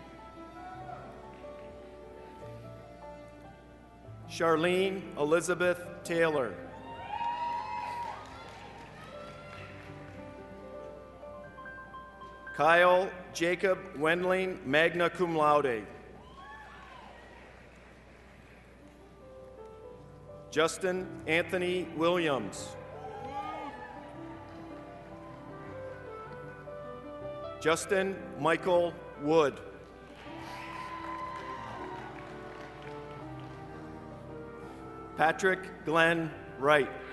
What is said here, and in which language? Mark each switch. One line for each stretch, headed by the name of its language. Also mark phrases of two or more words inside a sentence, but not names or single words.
English: Charlene Elizabeth Taylor. Kyle Jacob Wendling,
Latin: magna cum laude.
English: Justin Anthony Williams. Justin Michael Wood. Patrick Glenn Wright.